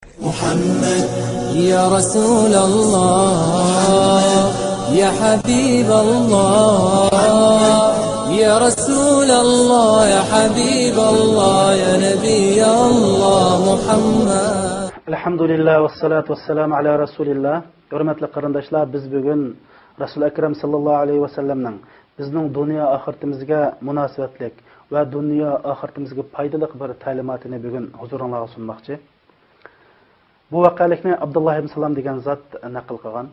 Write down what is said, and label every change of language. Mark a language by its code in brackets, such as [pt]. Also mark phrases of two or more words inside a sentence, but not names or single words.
[ar] محمد يا رسول الله يا حبيب الله يا رسول الله يا حبيب الله يا نبي الله محمد. الحمد لله و الصلاة و السلام على رسول الله. [uz] Hürmetli qarindoshlar, biz bugun Rasul Akram [ar] صلى الله عليه وسلم [uz] bizning dunyo oxiratimizga munosabatlik va dunyo oxiratimizga foydali bir ta'limotini bugun huzuringizga sunmoqchi. Bu voqelikni Abdullah ibn Salam degan zot naql qilgan.